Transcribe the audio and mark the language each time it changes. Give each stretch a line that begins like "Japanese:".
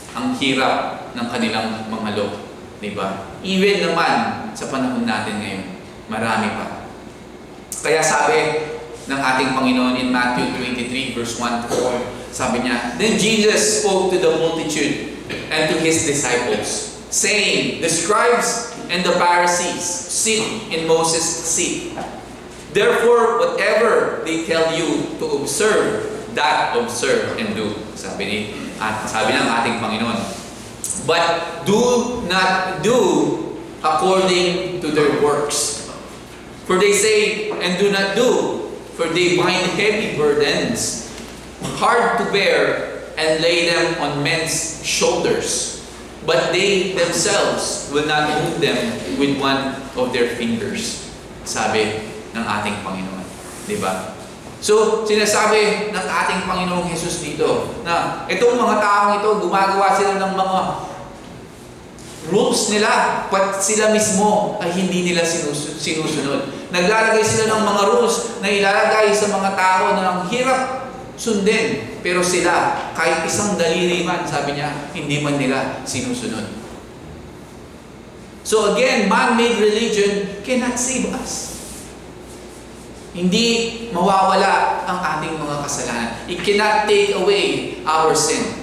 Filipino: Ang hirap ng kanilang mga law. Diba? Even naman sa panahon natin ngayon, marami pa. Kaya sabi ng ating Panginoon in Matthew 23 verse 1 to 4, sabi niya,
English: Then Jesus spoke to the multitude and to His disciples, saying, The scribes and the Pharisees sit in Moses' seat. Therefore, whatever they tell you to observe, that observe and do.
Filipino: Sabi ng ating Panginoon.
English: But do not do according to their works. For they say, and do not do, for they bind heavy burdens, hard to bear, and lay them on men's shoulders. But they themselves will not move them with one of their fingers.
Filipino: Sabi ng ating Panginoon. Diba? So, sinasabi ng ating Panginoong Hesus dito na itong mga taong ito, gumagawa sila ng mga rules nila, but sila mismo ay hindi nila sinusunod. Naglalagay sila ng mga rules na ilalagay sa mga tao na ang hirap sundin. Pero sila, kahit isang daliri man, sabi niya, hindi man nila sinusunod.
English: So again, man-made religion cannot save us.
Filipino: Hindi mawawala ang ating mga kasalanan.
English: It cannot take away our sin.